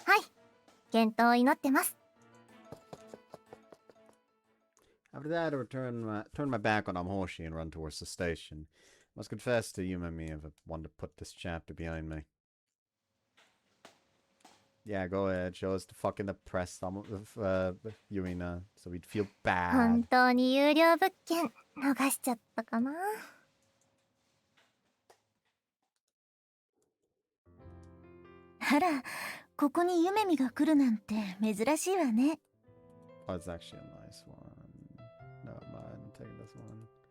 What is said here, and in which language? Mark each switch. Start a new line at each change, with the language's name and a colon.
Japanese: はい、健闘を祈ってます。
English: After that, I would turn my back on Amhoshi and run towards the station. Must confess to Yumemi if I wanted to put this chapter behind me. Yeah, go ahead. Show us the fucking oppressed Yurina, so we'd feel
Japanese: 本
English: bad.
Japanese: 当に有料物件逃しちゃったかな。あら、ここにゆめみが来るなんて珍しいわね。
English: Oh, it's actually a nice one. Never mind, I'm taking this one.